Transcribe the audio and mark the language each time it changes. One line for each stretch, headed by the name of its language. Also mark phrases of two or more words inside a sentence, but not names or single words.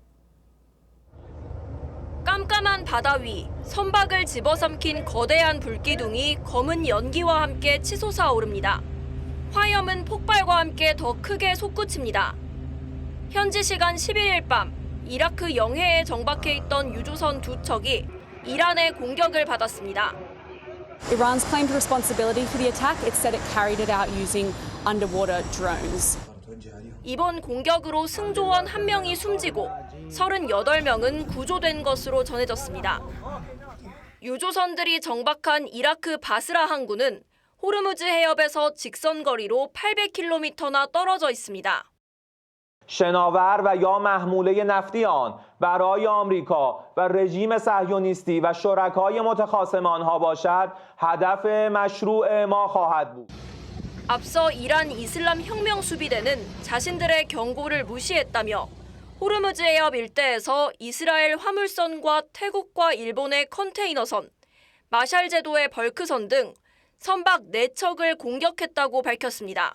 Korean: 깜깜한 바다 위 선박을 집어삼킨 거대한 불기둥이 검은 연기와 함께 치솟아 오릅니다. 화염은 폭발과 함께 더 크게 솟구칩니다. 현지 시간 11일 밤 이라크 영해에 정박해 있던 유조선 두 척이 이란의 공격을 받았습니다.
English: Iran's claimed responsibility for the attack. It said it carried it out using underwater drones.
Korean: 이번 공격으로 승조원 1명이 숨지고 38명은 구조된 것으로 전해졌습니다. 유조선들이 정박한 이라크 바스라 항구는 호르무즈 해협에서 직선 거리로 800km나 떨어져 있습니다.
Persian: شناور و یا محموله نفتی آن برای آمریکا و رژیم صهیونیستی و شرکای متخاصم آنها باشد هدف مشروع ما خواهد بود.
Korean: 앞서 이란 이슬람 혁명 수비대는 자신들의 경고를 무시했다며 호르무즈 해협 일대에서 이스라엘 화물선과 태국과 일본의 컨테이너선, 마샬 제도의 벌크선 등 선박 4척을 공격했다고 밝혔습니다.